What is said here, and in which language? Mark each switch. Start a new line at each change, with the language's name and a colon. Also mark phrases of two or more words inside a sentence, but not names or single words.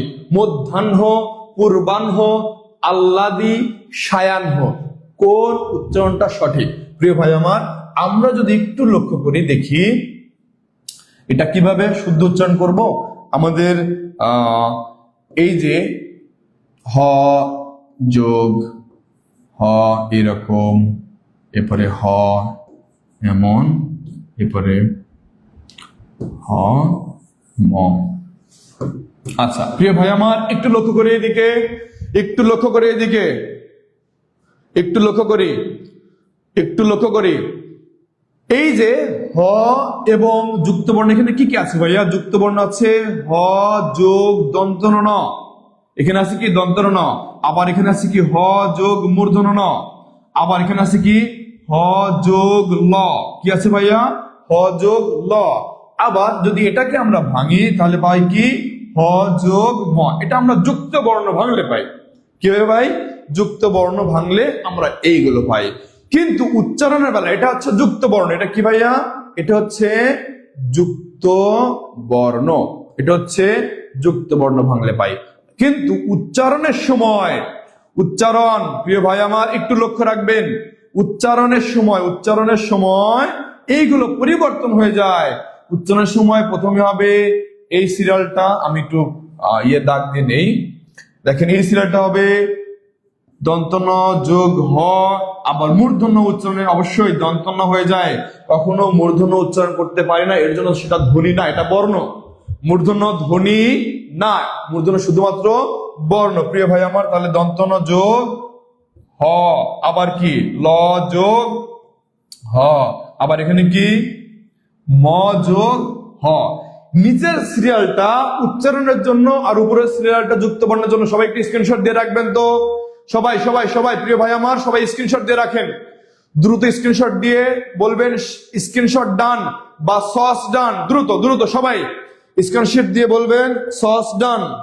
Bangla: মধ্যাহ্ন, পূর্বাহ্ন, আহ্লাদি, সায়াহ্ন। কোন উচ্চারণটা সঠিক প্রিয় ভাই আমার? আমরা যদি একটু লক্ষ্য করি, দেখি এটা কিভাবে শুদ্ধ উচ্চারণ করব। আমাদের এই যে হ যোগ হ এরকম, এরপরে হ এমন, এরপরে হ ম। আচ্ছা প্রিয় ভাই আমার, একটু লক্ষ্য করে এদিকে, একটু লক্ষ্য করে এদিকে, একটু লক্ষ্য করি, একটু লক্ষ্য করি। এই যে হ এবং যুক্ত বর্ণ, এখানে কি কি আছে ভাইয়া? যুক্ত বর্ণ আছে হ যোগ দন্ত ন, এখানে আছে কি দন্ত ন, আবার এখানে আছে কি হ যোগ মূর্ধন্য ন, আবার এখানে আছে কি হ যোগ ল। কি আছে ভাইয়া? হ যোগ ল। আবার যদি এটাকে আমরা ভাঙি তাহলে পাই কি হ যোগ ম। এটা আমরা যুক্ত বর্ণ ভাঙলে পাই। কিভাবে ভাই? যুক্ত বর্ণ ভাঙলে আমরা এইগুলো পাই। কিন্তু উচ্চারণের বেলা এটা হচ্ছে যুক্ত বর্ণ। এটা কি ভাইয়া? এটা হচ্ছে যুক্ত বর্ণ, এটা হচ্ছে যুক্ত বর্ণ ভাঙলে পাই। কিন্তু উচ্চারণের সময়, উচ্চারণ প্রিয় ভাই আমার একটু লক্ষ্য রাখবেন, উচ্চারণের সময় এইগুলো পরিবর্তন হয়ে যায়। উচ্চারণের সময় প্রথমে হবে এই সিরিয়ালটা, আমি একটু দাগ দিয়ে নেই, দেখেন এই সিরিয়ালটা হবে দন্ত ন যোগ হ, আবার মূর্ধন্য উচ্চারণে অবশ্যই দন্ত ন হয়ে যায়। কখনো মূর্ধন্য উচ্চারণ করতে পারি না, এর জন্য সেটা ধ্বনি না, এটা বর্ণ। মূর্ধন্য ধ্বনি না, মূর্ধন্য শুধুমাত্র বর্ণ। প্রিয় ভাই আমার, তাহলে দন্ত ন যোগ হ, আবার কি ল যোগ হ, আবার এখানে কি ম যোগ হ। নিচের সিরিয়ালটা উচ্চারণের জন্য আর উপরের সিরিয়ালটা যুক্ত বর্ণের জন্য। সবাই একটি স্ক্রিনশট দিয়ে রাখবেন তো, সবাই সবাই সবাই প্রিয় ভাই আমার, সবাই স্ক্রিনশট দিয়ে রাখেন। দ্রুত স্ক্রিনশট দিয়ে বলবেন
English: screenshot done
Bangla: বা
English: SS done.
Bangla: দ্রুত দ্রুত সবাই স্ক্রিনশট দিয়ে বলবেন
English: SS done.